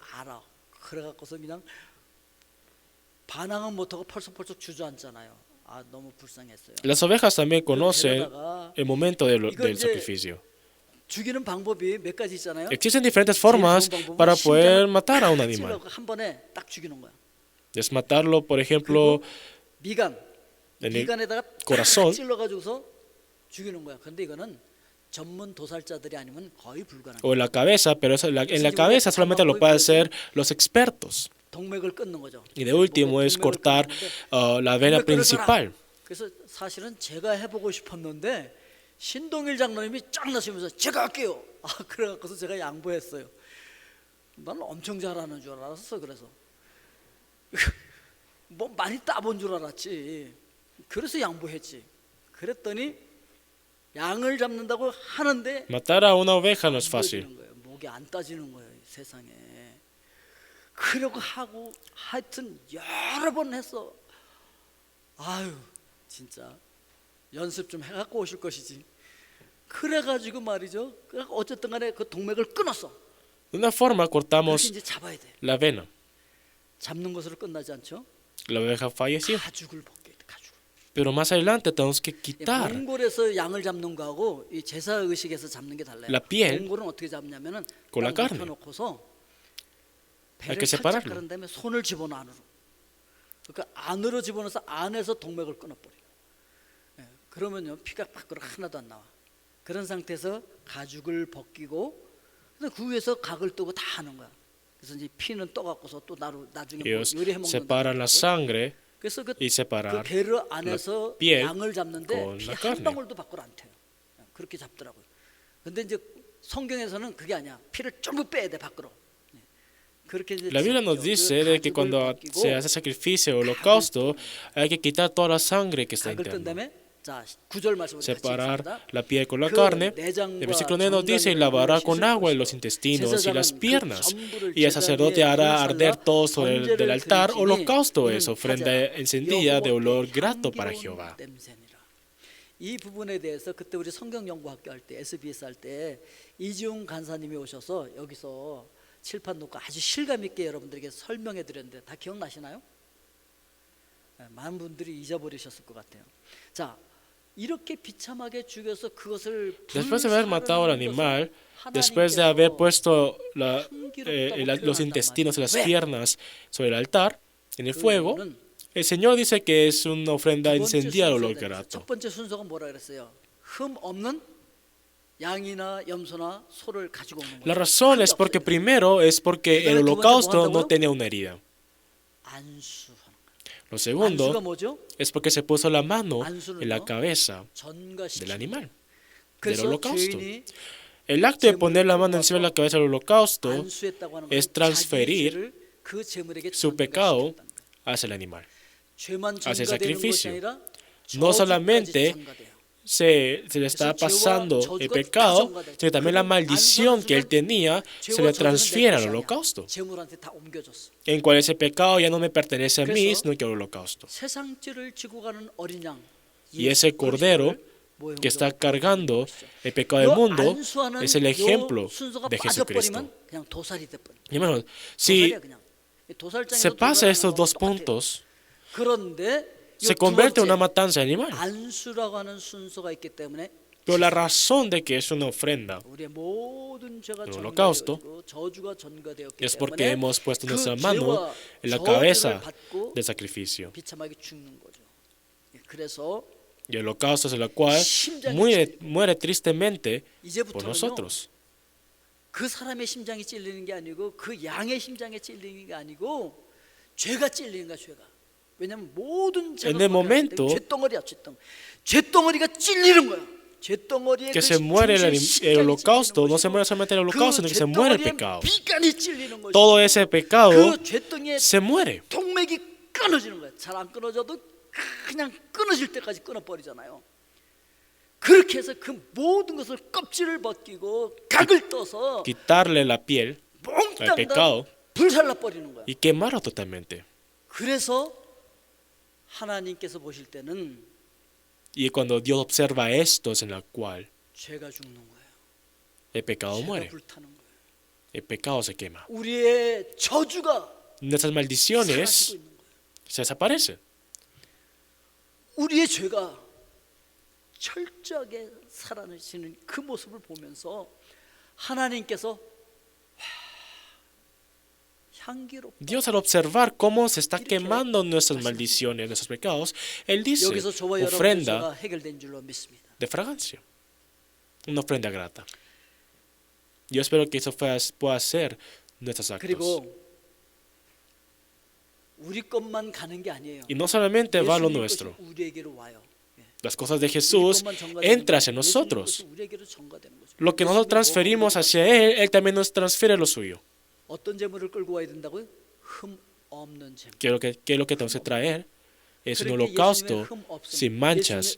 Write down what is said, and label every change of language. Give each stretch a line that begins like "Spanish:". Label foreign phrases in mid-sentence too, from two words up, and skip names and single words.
Korean: 그래갖고서 그냥 반항은 못하고 펄썩펄썩 주저앉잖아요. 아 너무 불쌍했어요.
Spanish: Las ovejas también conocen el momento del sacrificio.
Korean: 죽이는 방법이 몇 가지 있잖아요.
Spanish: Existen diferentes formas para poder matar a un animal.
Korean: 한 번에 딱 죽이는 거야.
Spanish: Es matarlo, por ejemplo,
Korean: 미간,
Spanish: en el
Korean: 미간에다가
Spanish: corazón.
Korean: 찔러가지고서 죽이는 거야. 근데 이거는 전문 도살자들이 아니면 거의 불가능.
Spanish: O en la cabeza, pero en la cabeza solamente lo pueden hacer los expertos.
Korean: 동맥을 끊는 거죠.
Spanish: Y de último es cortar la vena principal.
Korean: 그래서 사실은 제가 해보고 싶었는데 신동일 장로님이 쫙 나시면서 제가 할게요. 아 그래갖고서 제가 양보했어요. 난 엄청 잘하는 줄 알았어. 그래서 뭐 많이 따본 줄 알았지. 그래서 양보했지. 그랬더니 양을 잡는다고 하는데
Spanish: Matar a una oveja no es fácil.
Korean: 거예요. 목이 안 따지는 거예요. 세상에. 그러고 하고 하여튼 여러 번 했어. 아유 진짜 연습 좀 해갖고 오실 것이지. 그래가지고 말이죠. 어쨌든 간에 그 동맥을 끊었어.
Spanish: De una forma
Korean: 그렇게
Spanish: cortamos
Korean: 이제 잡아야 돼.
Spanish: la vena.
Korean: 잡는 것으로 끝나지 않죠?
Spanish: La oveja falleció.
Korean: 가죽을 벗겨야 돼. 가죽.
Spanish: Pero más adelante tenemos que
Korean: 이
Spanish: quitar
Korean: 몽골에서 양을 잡는 거하고 이 제사 의식에서 잡는 게 달라요.
Spanish: La piel
Korean: 몽골은 어떻게 잡냐면은
Spanish: con la carne.
Korean: 펴놓고서
Spanish: Hay
Korean: 배를
Spanish: que
Korean: 살짝
Spanish: separarlo.
Korean: 가른 다음에 손을 집어넣어 안으로. 그러니까 안으로 집어넣어서 안에서 동맥을 끊어버려. 예, 그러면요 피가 밖으로 하나도 안 나와. 그런 상태에서 가죽을 벗기고 근데 그 위에서 각을 뜨고 다 하는 거야. 그래서 이제 피는 떠갖고서 또 나중에 뭐
Spanish: Ellos
Korean: 요리해 먹는
Spanish: separan la sangre
Korean: 그래서 그
Spanish: y separar
Korean: 배를 안에서
Spanish: piel
Korean: 양을 잡는데
Spanish: con
Korean: 피
Spanish: la
Korean: 한
Spanish: carne.
Korean: 방울도 밖으로 안 튀어요. 그렇게 잡더라고요. 근데 이제 성경에서는 그게 아니야. 피를 전부 빼야 돼 밖으로. 네. 그렇게 이제
Spanish: La Biblia nos
Korean: 잡죠.
Spanish: dice de que
Korean: 가죽을
Spanish: cuando
Korean: 벗기고
Spanish: se hace sacrificio o holocausto hay que quitar toda la sangre que está
Korean: 각을 뜬
Spanish: interna.
Korean: 다음에 자 9절 말씀
Spanish: Separar la piel con la carne. El versículo 9 nos dice, y lavará con agua los intestinos y las piernas, y el sacerdote hará arder todo sobre el del altar. Holocausto es ofrenda encendida de olor grato para Jehová.
Korean: 이 부분에 대해서 그때 우리 성경연구학교 할 때 SBS 할 때 이지웅 간사님이 오셔서 여기서 칠판 놓고 아주 실감 있게 여러분들에게 설명해 드렸는데 다 기억나시나요? 많은 분들이 잊어버리셨을 것 같아요. 자, 이렇게 비참하게 죽여서 그것을
Spanish: Después de haber matado al animal, después de haber puesto los intestinos y las piernas sobre el altar, en el fuego, el Señor dice que es una ofrenda encendida de olor grato.
Korean: 첫 번째 순서가 뭐라 그랬어요? 흠 없는 양이나 염소나 소를 가지고 오는 거예요.
Spanish: La razón es porque primero es porque el holocausto no tenía una herida.
Korean: 안수하는 거예요.
Spanish: Lo
Korean: 안수가
Spanish: segundo
Korean: 뭐죠?
Spanish: es porque se puso la mano en la cabeza del animal, del
Korean: 그래서
Spanish: holocausto.
Korean: 죄인이
Spanish: El acto de poner la mano encima de la cabeza del holocausto
Korean: 안수했다고 하는
Spanish: es
Korean: 것은
Spanish: transferir
Korean: 자기 죄를 그 제물에게
Spanish: su pecado hacia el animal.
Korean: 죄만
Spanish: hacia el
Korean: 전가되는 것이
Spanish: sacrificio.
Korean: 아니라
Spanish: No
Korean: 저주까지
Spanish: solamente
Korean: 전가돼요.
Spanish: se le está pasando el pecado, sino también la maldición que él tenía se le transfiere al holocausto,
Korean: 제물한테 다 옮겨줬어.
Spanish: en cual ese pecado ya no me pertenece a mí, sino que al holocausto.
Korean: 세상 죄를 지고 가는 어린 양.
Spanish: Y ese cordero que está cargando el pecado del mundo, es el ejemplo de Jesucristo.
Korean: 그냥 도살이 돼버려.
Spanish: Hermanos, si
Korean: 도살이야 그냥. 도살장에
Spanish: se pasa estos dos puntos,
Korean: 그런데
Spanish: se convierte en una matanza animal.
Korean: 안수라고 하는 순서가 있기 때문에
Spanish: Pero la razón de que es una ofrenda
Korean: 우리의 모든 죄가
Spanish: el holocausto
Korean: 전가되고 저주가 전가되었기
Spanish: es porque
Korean: 때문에
Spanish: hemos puesto
Korean: 그
Spanish: nuestra mano
Korean: 죄와
Spanish: en la
Korean: 저주를
Spanish: cabeza
Korean: 받고
Spanish: del sacrificio.
Korean: 비참하게 죽는 거죠. 그래서
Spanish: Y el holocausto es el cual muere tristemente por
Korean: 이제부터는요.
Spanish: nosotros.
Korean: 그 사람의 심장이 찔리는 게 아니고 그 양의 심장에 찔리는 게 아니고 죄가 찔리는 거야. 죄가. 왜냐하면 모든 죄가
Spanish: En el momento
Korean: 죄덩어리야. 죄덩어리가 찔리는 거야. 죄덩어리에
Spanish: que se muere el holocausto, no se muere solamente el holocausto, sino que se muere el pecado.
Korean: 비간이 찔리는 거지.
Spanish: Todo ese pecado
Korean: 그 죄덩이에
Spanish: se muere.
Korean: 동맥이 끊어지는 거야. 잘 안 끊어져도 그냥 끊어질 때까지 끊어버리잖아요. 그렇게 해서 그 모든 것을 껍질을 벗기고 각을 떠서
Spanish: Quitarle la piel al
Korean: 몽땅
Spanish: pecado
Korean: 다 불살라 버리는 거야.
Spanish: y quemarlo totalmente.
Korean: 그래서 하나님께서 보실 때는
Spanish: Y cuando Dios observa esto es en la cual
Korean: 죄가 죽는 거예요.
Spanish: el pecado
Korean: 죄가
Spanish: muere,
Korean: 불타는 거예요.
Spanish: el pecado se quema.
Korean: 우리의 저주가
Spanish: Nuestras maldiciones
Korean: 사라지고 있는 거예요.
Spanish: se desaparecen.
Korean: 우리의 죄가 철저하게 사라지는 그 모습을 보면서 하나님께서 향기롭다.
Spanish: Dios al observar cómo se está quemando nuestras maldiciones, nuestros pecados, Él dice
Korean: 여기서 저와 여러분의
Spanish: ofrenda
Korean: 죄가 해결된 줄로 믿습니다.
Spanish: de fragancia, una ofrenda grata. Yo espero que eso pueda ser nuestros actos.
Korean: 그리고 우리 것만 가는 게 아니에요.
Spanish: Y no solamente va lo
Korean: 예수님
Spanish: nuestro.
Korean: 것이 우리에게로 와요.
Spanish: Las cosas de Jesús entran hacia nosotros.
Korean: 우리에게로 전가되는 거죠.
Spanish: Lo que nosotros transferimos hacia Él, Él también nos transfiere lo suyo.
Korean: 어떤 재물을 끌고 와야 된다고요? 흠 없는 재물.
Spanish: Que lo que tenemos que traer es un
Korean: 그렇게
Spanish: holocausto
Korean: 예수님의 흠 없음,
Spanish: sin manchas,